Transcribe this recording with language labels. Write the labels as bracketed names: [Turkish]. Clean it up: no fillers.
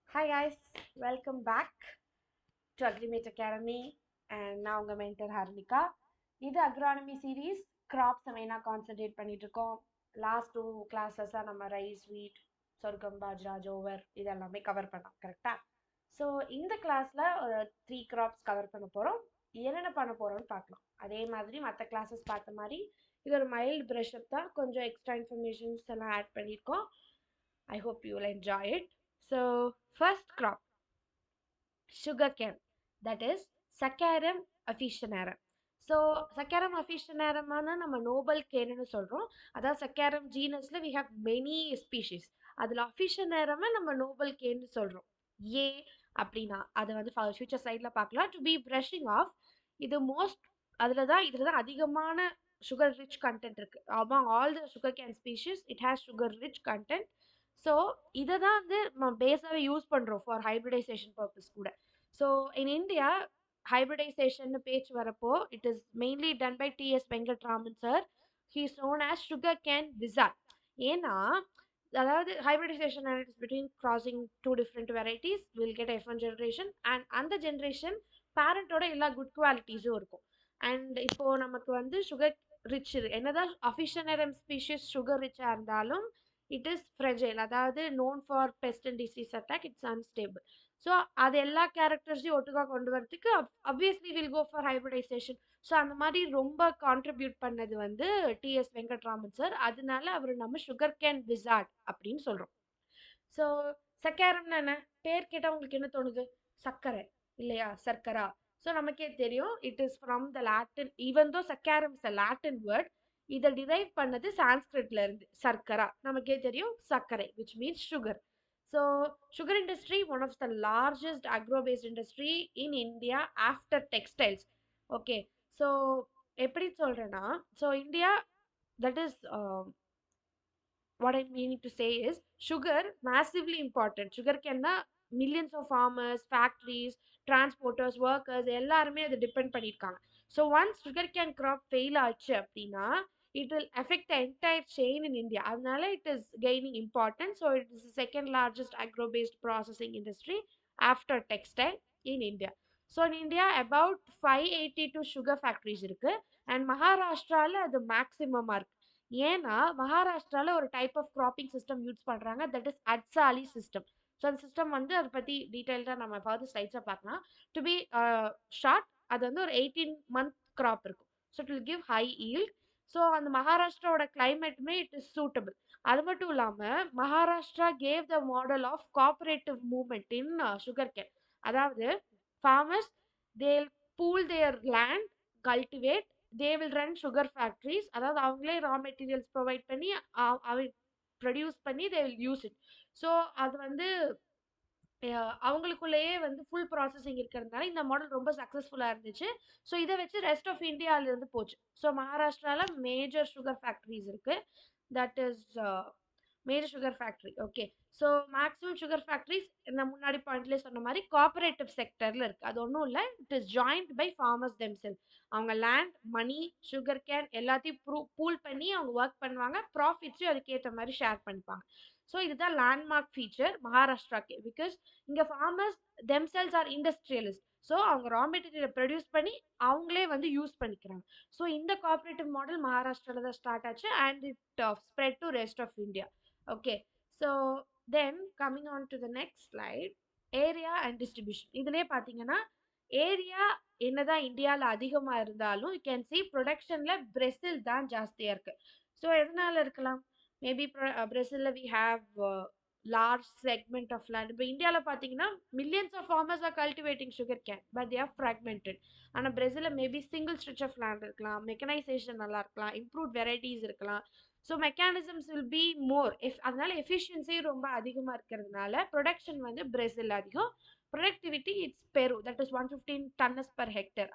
[English] Hi guys, welcome back to Agrimate Academy and [Tamil] நான் உங்க mentor Harnika. இது அக்ரானமி சீரீஸ் கிராப்ஸ் மெயினாக கான்சென்ட்ரேட் பண்ணிட்டு இருக்கோம். லாஸ்ட் 2 கிளாஸஸாக நம்ம ரைஸ், வீட், சொர்க்கம், பாஜ்ரா, ஜோவர் இதெல்லாமே கவர் பண்ணோம் கரெக்டா? ஸோ இந்த கிளாஸில் ஒரு 3 கிராப்ஸ் கவர் பண்ண போகிறோம். என்னென்ன பண்ண போகிறோம்னு பார்க்கலாம். அதே மாதிரி மற்ற கிளாஸஸ் பார்த்த மாதிரி இது ஒரு மைல்டு ப்ரஷ்அப் தான், கொஞ்சம் எக்ஸ்ட்ரா இன்ஃபர்மேஷன்ஸ் எல்லாம் ஆட் பண்ணியிருக்கோம். [English] I hope you will enjoy it. So first crop, sugarcane, that is Saccharum officinarum. [Tamil] So சக்கரம் அஃபிஷனரமான நம்ம நோபல் கேன்னு சொல்கிறோம். அதாவது சக்கரம் ஜீனஸில் [English] We have many species. [Tamil] அதில் அஃபிஷனரமை நம்ம நோபல் கேன்னு சொல்கிறோம். ஏன் அப்படின்னா அதை வந்து ஃபியூச்சர் சைடில் பார்க்கலாம். [English] to be brushing off, [Tamil] இது இதில் தான் அதிகமான சுகர் ரிச் கண்டென்ட் இருக்குது. [English] Among all the sugar cane species it has sugar rich content. [Tamil] So இதை தான் வந்து நம்ம பேஸாகவே யூஸ் பண்ணுறோம் ஃபார் ஹைப்ரிடைசேஷன் பர்பஸ் கூட. [English] so in India hybridization [Tamil] பேச்சு வரப்போ [English] it is mainly done by T.S. Venkatraman sir. He is known as sugarcane wizard. ஏன்னா அதாவது hybridization is between crossing two different varieties will get F1 generation and [Tamil] அந்த generation பேரண்டோட எல்லா good குவாலிட்டிஸும் இருக்கும். And இப்போ நமக்கு வந்து சுகர் ரிச் என்னதான் அஃபிஷனரம் species sugar ரிச்சாக இருந்தாலும் [English] it is fragile, [Tamil] அதாவது known for best and disease attack, [English] It's unstable. [Tamil] So அது எல்லா கேரக்டர்ஸையும் ஒட்டுக்காக கொண்டு வரதுக்கு [English] Obviously will go for hybridization. [Tamil] So அந்த மாதிரி ரொம்ப கான்ட்ரிபியூட் பண்ணது வந்து T.S. வெங்கட்ராமன் சார். அதனால அவர் நம்ம சுகர் கேன் விசார்ட் அப்படின்னு சொல்கிறோம். ஸோ சக்கரம்னா என்ன? பேர் கேட்டால் உங்களுக்கு என்ன தோணுது? சர்க்கரை இல்லையா? சர்க்கரா. ஸோ நமக்கே தெரியும் [English] It is from the Latin. Even though saccharum is a Latin word, [Tamil] இதை டிரைவ் பண்ணது சான்ஸ்கிரிட்ல இருந்து. சர்க்கரா நமக்கே தெரியும், சர்க்கரை which means sugar. [English] So sugar industry, one of the largest agro-based industry in India after textiles. Okay, so எப்படி சொல்றேன்னா, so India, that is what I'm meaning to say is sugar massively important. Sugar can millions of farmers, factories, transporters, workers [Tamil] எல்லாருமே அதை depend பண்ணியிருக்காங்க. [English] so once sugar cane crop fail [Tamil] ஆச்சு அப்படின்னா [English] it will affect the entire chain in India. அதனால it is gaining importance. So it is the second largest agro-based processing industry after textile in India. So in India about 582 sugar factories இருக்கு. [Tamil] And மகாராஷ்டிரால அது மேக்ஸிமமாக இருக்கு. ஏன்னா மகாராஷ்டிரால ஒரு type of cropping system use பண்ணுறாங்க, [English] That is அட்சாலி system. [Tamil] So அந்த system வந்து அதை பற்றி டீட்டெயில்டாக நம்ம ஃபர்தர் ஸ்லைட்ஸை பார்க்கலாம். டு பி ஷார்ட், அது வந்து ஒரு 18-month கிராப் இருக்கும். [English] So it will give high yield. So [Tamil] அந்த மகாராஷ்டிராவோட கிளைமேட்டுமே [English] It is suitable. [Tamil] அது மட்டும் இல்லாமல் [English] Maharashtra gave the model of cooperative movement in sugar cane. அதாவது farmers, they'll pool their land, cultivate, they will run sugar factories. [Tamil] அதாவது அவங்களே raw materials provide பண்ணி produce பண்ணி [English] they will use it. [Tamil] So அது வந்து அவங்களுக்குள்ளேயே வந்து ஃபுல் ப்ராசஸிங் இருக்கிறதுனால இந்த மாடல் ரொம்ப சக்ஸஸ்ஃபுல்லாக இருந்துச்சு. ஸோ இதை வச்சு ரெஸ்ட் ஆஃப் இந்தியாவிலேருந்து போச்சு. ஸோ மகாராஷ்டிராவில் மேஜர் சுகர் ஃபேக்ட்ரிஸ் இருக்குது. [English] That is major sugar factory. [Tamil] Okay, so maximum sugar factories நான் முன்னாடி பாயிண்ட்லேயே சொன்ன மாதிரி கோஆபரேட்டிவ் செக்டரில் இருக்குது. அது ஒன்றும் இல்லை, [English] It is joint by farmers themselves. [Tamil] அவங்க லேண்ட், மணி, சுகர் கேன் எல்லாத்தையும் பூல் பண்ணி அவங்க ஒர்க் பண்ணுவாங்க. ப்ராஃபிட்ஸும் அதுக்கேற்ற மாதிரி ஷேர் பண்ணிப்பாங்க. ஸோ இதுதான் லேண்ட்மார்க் ஃபீச்சர் மகாராஷ்டிராக்கு. பிகாஸ் இங்கே [English] Farmers themselves are industrialist. [Tamil] So அவங்க ரா மெட்டீரியலை ப்ரொடியூஸ் பண்ணி அவங்களே வந்து யூஸ் பண்ணிக்கிறாங்க. ஸோ இந்த கோஆபரேட்டிவ் மாடல் மகாராஷ்டிராவில் தான் ஸ்டார்ட் ஆச்சு [English] And it spread to rest of India. Okay, so then coming on to the next slide, area and distribution. [Tamil] இதுலயே பார்த்தீங்கன்னா ஏரியா என்னதான் இந்தியாவில் அதிகமாக இருந்தாலும் [English] you can see [Tamil] ப்ரொடக்ஷனில் பிரேசில் தான் ஜாஸ்தியாக இருக்கு. ஸோ எதனால இருக்கலாம்? [English] Maybe பிரேசிலில் we have large segment of land. [Tamil] இப்போ இந்தியாவில் பார்த்தீங்கன்னா [English] millions of farmers are cultivating sugar cane but they are fragmented. [Tamil] ஆனால் பிரேசிலில் maybe single stretch of land இருக்கலாம், மெக்கனைசேஷன் நல்லா இருக்கலாம், இம்ப்ரூவ்ட் வெரைட்டிஸ் இருக்கலாம். [English] So mechanisms will be more. [Tamil] அதனால எஃபிஷியன்சி ரொம்ப அதிகமாக இருக்கிறதுனால ப்ரொடக்ஷன் வந்து பிரேசில் அதிகம். [English] Productivity it's Peru, that is 115 tons per hectare.